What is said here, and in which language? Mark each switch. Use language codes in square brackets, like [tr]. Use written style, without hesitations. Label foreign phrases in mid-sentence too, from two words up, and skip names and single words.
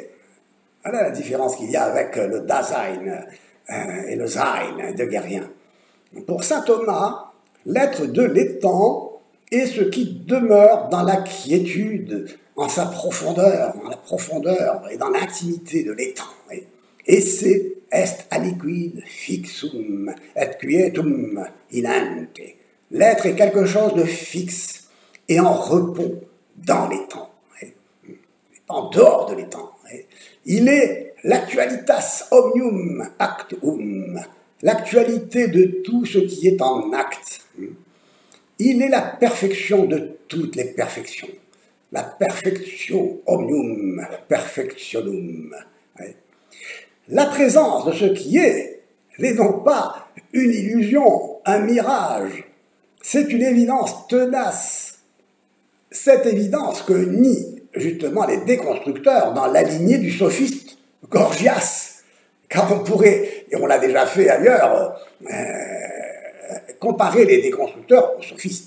[fr] Voilà la différence qu'il y a avec le Dasein et le Sein heideggerien. Pour saint Thomas, l'être de l'étant est ce qui demeure dans la quiétude, en sa profondeur, dans la profondeur et dans l'intimité de l'étang. [la] Esse est aliquid fixum et quietum in ante. [fr] L'être est quelque chose de fixe et en repos dans l'étang, en dehors de l'étang. Il est [la] l'actualitas omnium actum, [fr] l'actualité de tout ce qui est en acte. Il est la perfection de toutes les perfections, la [la] perfectio omnium perfectionum. [fr] La présence de ce qui est n'est donc pas une illusion, un mirage, c'est une évidence tenace. Cette évidence que nient justement les déconstructeurs dans la lignée du sophiste Gorgias, car on pourrait, et on l'a déjà fait ailleurs, comparer les déconstructeurs aux sophistes.